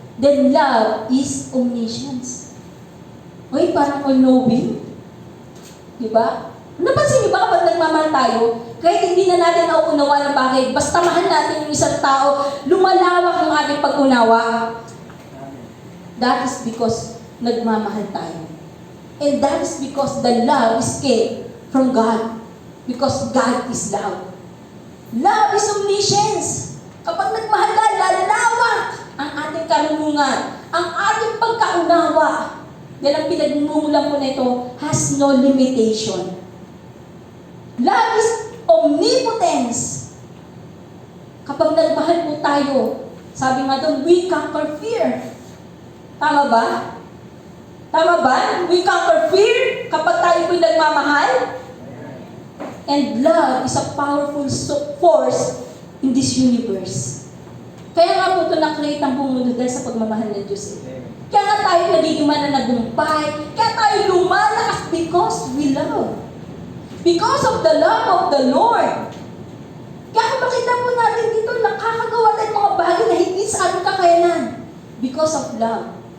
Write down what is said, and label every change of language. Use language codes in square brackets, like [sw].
[en] Then love is omniscience. [tl] Uy, parang all-knowing. Di ba? Napansin niyo ba kapag nagmamahal tayo, kahit hindi na natin nauunawa ng bagay, basta mahal natin yung isang tao, lumalawak ang ating pag-unawa. [en] That is because [tl] nagmamahal tayo. [en] And that is because the love is came from God. Because God is love. Love is omniscience. [tl] Kapag nagmahal ka, lalawak ang ating karunungan, ang ating pagkaunawa. Yan ang pinagmumulan ko nito, [en] has no limitation. Love is omnipotence. [tl] Kapag nagmahal po tayo, sabi nga doon, [en] we conquer fear. [tl] Tama ba? Tama ba? [en] We conquer fear [tl] kapag tayo po'y nagmamahal. [en] And love is a powerful force in this universe. [tl] Kaya nga po ito na-create ang buong mundo dahil sa pagmamahal ng Diyos. Kaya nga tayo nagiging mananagumpay. Kaya tayo lumalakas [en] because we love. Because of the love of the Lord. [tl] Kaya kung makita po natin dito, nakakagawa tayo mga bagay na hindi sa ating kakayanan. [en] Because of love.